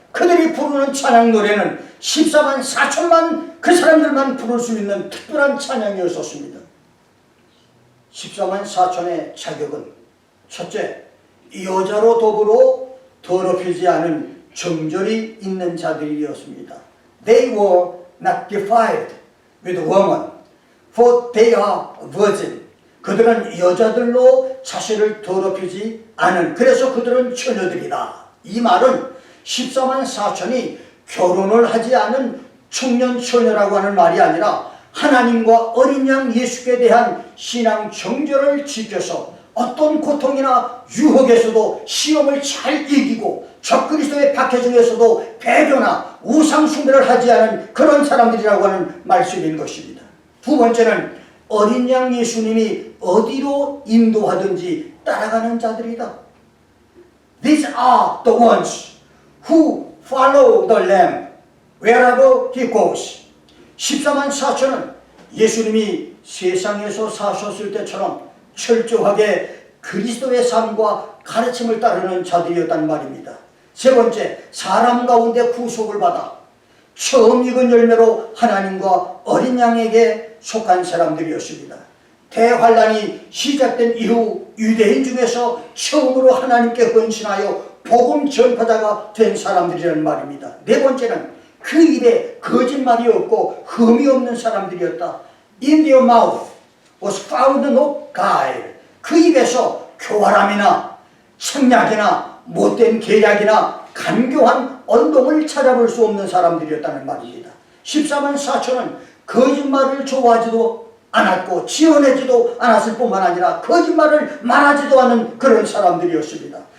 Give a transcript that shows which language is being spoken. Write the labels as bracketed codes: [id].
[ko] 그들이 부르는 찬양 노래는 14만 4천만 그 사람들만 부를 수 있는 특별한 찬양이었습니다. 14만 4천의 자격은 첫째, 여자로 더불어 더럽히지 않은 정절이 있는 자들이었습니다. [en] They were not defiled with woman, for they are virgin. [ko] 그들은 여자들로 자신을 더럽히지 않은, 그래서 그들은 처녀들이다. 이 말은 14만 4천이 결혼을 하지 않은 청년 처녀라고 하는 말이 아니라 하나님과 어린 양 예수께 대한 신앙 정절을 지켜서 어떤 고통이나 유혹에서도 시험을 잘 이기고 적그리스도의 박해 중에서도 배교나 우상 숭배를 하지 않은 그런 사람들이라고 하는 말씀인 것입니다. 두 번째는 어린 양 예수님이 어디로 인도하든지 따라가는 자들이다. [en] These are the ones who follow the Lamb wherever he goes. [ko] 14만 4천은 예수님이 세상에서 사셨을 때처럼 철저하게 그리스도의 삶과 가르침을 따르는 자들이었단 말입니다. 세 번째, 사람 가운데 구속을 받아 처음 익은 열매로 하나님과 어린 양에게 속한 사람들이었습니다. 대환란이 시작된 이후 유대인 중에서 처음으로 하나님께 헌신하여 복음 전파자가 된 사람들이라는 말입니다. 네 번째는 그 입에 거짓말이 없고 흠이 없는 사람들이었다. [en] In their mouth was found no guile. [ko] 그 입에서 교활함이나 책략이나 못된 계략이나 간교한 언동을 찾아볼 수 없는 사람들이었다는 말입니다. 14만 4천은 거짓말을 좋아하지도 않았고 지어내지도 않았을 뿐만 아니라 거짓말을 말하지도 않은 그런 사람들이었습니다.